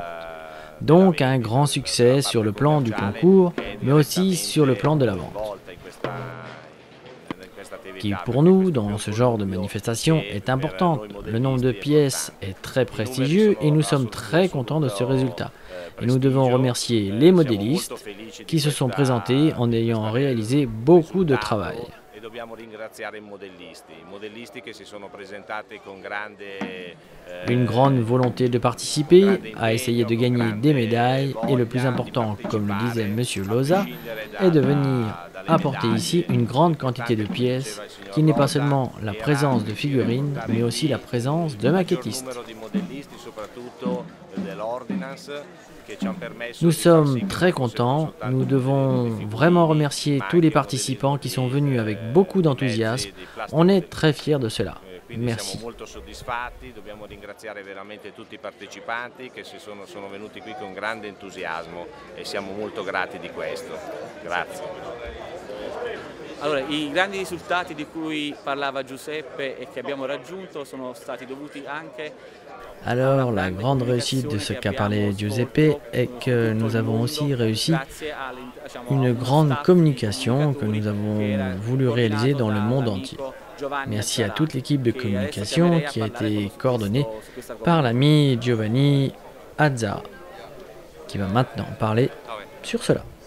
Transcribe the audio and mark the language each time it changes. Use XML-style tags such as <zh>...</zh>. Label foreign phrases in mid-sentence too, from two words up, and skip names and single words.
<fr>Donc un grand succès sur le plan du concours, mais aussi sur le plan de la vente, qui pour nous, dans ce genre de manifestation, est importante. Le nombre de pièces est très prestigieux et nous sommes très contents de ce résultat. Et nous devons remercier les modélistes qui se sont présentés en ayant réalisé beaucoup de travail.</fr> <it>dobbiamo ringraziare i modellisti che si sono presentati con grande</it> <fr>Une grande volonté de participer, à essayer de gagner des médailles et le plus important, comme le disait Monsieur Loza, est de venir apporter ici une grande quantité de pièces qui n'est pas seulement la présence de figurines, mais aussi la présence de maquettistes. Nous sommes très contents, nous devons vraiment remercier tous les participants qui sont venus avec beaucoup d'enthousiasme, on est très fiers de cela. Merci.</fr> <it>Siamo molto soddisfatti, dobbiamo ringraziare veramente tutti i partecipanti che sono venuti qui con grande entusiasmo e siamo molto grati di questo. Grazie. Allora, i grandi risultati di cui parlava Giuseppe e che abbiamo raggiunto sono stati dovuti anche.</it> <fr>Alors, la grande réussite de ce qu'a parlé Giuseppe est que nous avons aussi réussi une grande communication que nous avons voulu réaliser dans le monde entier. Merci à toute l'équipe de communication qui a été coordonnée par l'ami Giovanni Azza, qui va maintenant parler sur cela.</fr>